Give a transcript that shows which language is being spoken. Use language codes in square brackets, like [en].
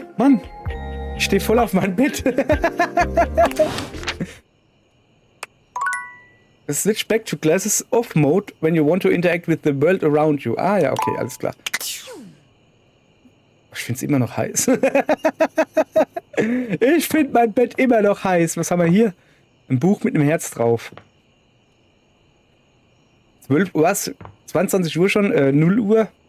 [de] Mann, ich stehe voll auf mein Bett. [en] Switch back to glasses off mode when you want to interact with the world around you. [de] Ah ja, okay, alles klar. Ich finde es immer noch heiß. Ich finde mein Bett immer noch heiß. Was haben wir hier? Ein Buch mit einem Herz drauf. 12 Uhr, was? 22 Uhr schon? 0 Uhr?